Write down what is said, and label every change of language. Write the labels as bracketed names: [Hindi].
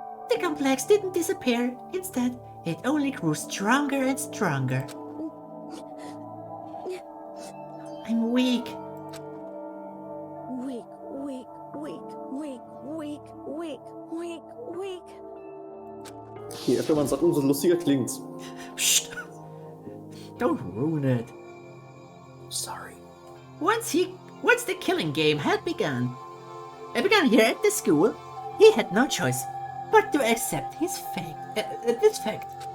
[English] The complex didn't disappear, instead, it only grew stronger and stronger. I'm weak. Weak, weak, weak, weak, weak, weak, weak, weak. [German] Je öfter man sagt, umso lustiger klingt's. [English] Psst. Don't ruin it. Sorry. Once the killing game had begun, here at the school, he had no choice but to accept this fact.